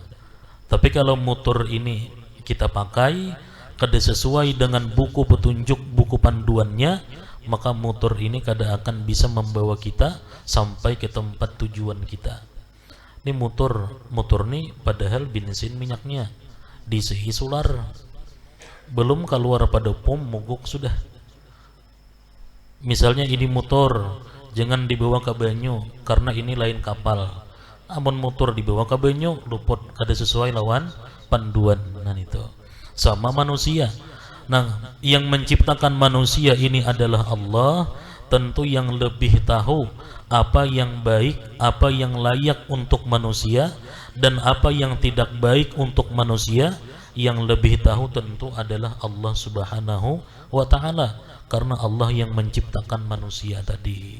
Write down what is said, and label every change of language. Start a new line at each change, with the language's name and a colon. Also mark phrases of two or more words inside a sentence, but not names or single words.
Banjar: Tapi kalau motor ini kita pakai kada sesuai dengan buku petunjuk, buku panduannya, maka motor ini kada akan bisa membawa kita sampai ke tempat tujuan kita. Ini motor nih padahal bensin minyaknya diisi solar, belum keluar pada pom mogok sudah. Misalnya ini motor jangan dibawa ke banyu karena ini lain kapal. Amun motor dibawa ke banyu luput kada sesuai lawan panduan.
Indonesian: Nah itu sama manusia. Nah, yang menciptakan manusia ini adalah Allah. Tentu yang lebih tahu apa yang baik, apa yang layak untuk manusia, dan apa yang tidak baik untuk manusia. Yang lebih tahu tentu adalah Allah Subhanahu wa ta'ala, karena Allah yang menciptakan manusia tadi.